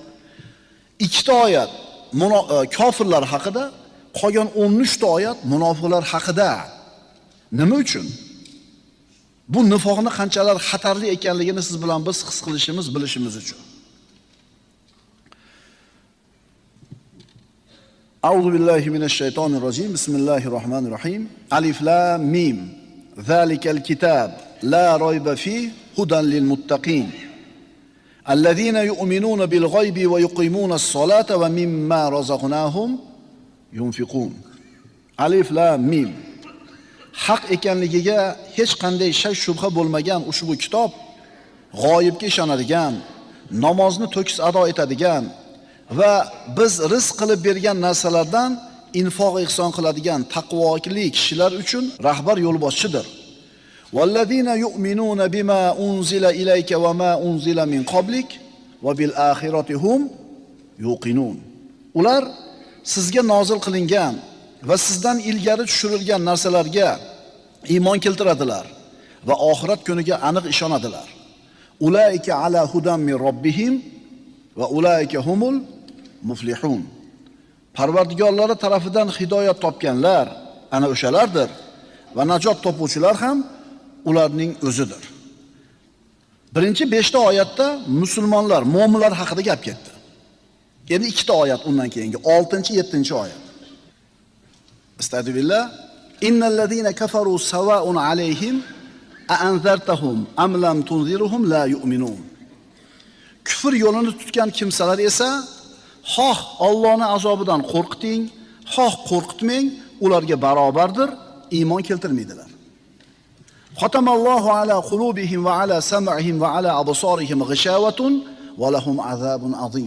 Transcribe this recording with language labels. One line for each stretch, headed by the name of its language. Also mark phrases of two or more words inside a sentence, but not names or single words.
Uzbek: 2 ta oyat kofirlar haqida, qolgan 13 ta oyat munofiqlar haqida. Nima uchun? Bu nifoqning qanchalar xatarli ekanligini siz bilan biz his qilishimiz, bilishimiz uchun.
Arabic: أعوذ بالله من الشيطان الرجيم. بسم الله الرحمن الرحيم. ألف لام ميم. ذلك الكتاب لا ريب فيه هدى للمتقين. الذين يؤمنون بالغيب ويقيمون الصلاة ومما رزقناهم ينفقون. ألف لام ميم.
Uzbek: Haq ekanligiga hech qanday shak shubha bo'lmagan ushbu kitob g'oyibga ishonadigan, namozni to'kis ado etadigan va biz rizq qilib bergan narsalardan infoq ihson qiladigan taqvoli kishilar uchun rahbar yo'lboshchidir.
Arabic: والذين يؤمنون بما أنزل إليك وما أنزل من قبلك وبالآخرة هم يوقنون.
Uzbek: Ular sizga nozil qilingan va sizdan ilgari tushirilgan narsalarga iymon keltiradilar va oxirat kuniga aniq ishonadilar.
Arabic: أولئك على هدى من ربهم وأولئك هم المفلحون.
Uzbek: Parvardigorlari tarafidan hidoyat topganlar ana o'shalardir va najot topuvchilar ham ularning o'zidir. Birinchi 5 ta oyatda musulmonlar, mu'minlar haqida gap ketdi. Endi 2 ta oyat undan keyingi 6-7-oyat. Astagfirullah.
Arabic: إن الذين كفروا سواء عليهم أأنذرتهم أم لم تنذرهم لا يؤمنون.
Uzbek: Kufr yo'lini tutgan kimsalar esa xoh Allohning azobidan qo'rqiting, xoh qo'rqitmang, ularga barobardir, iymon keltirmaydilar.
Arabic: ختم الله على قلوبهم وعلى سمعهم وعلى أبصارهم غشاوة ولهم عذاب عظيم.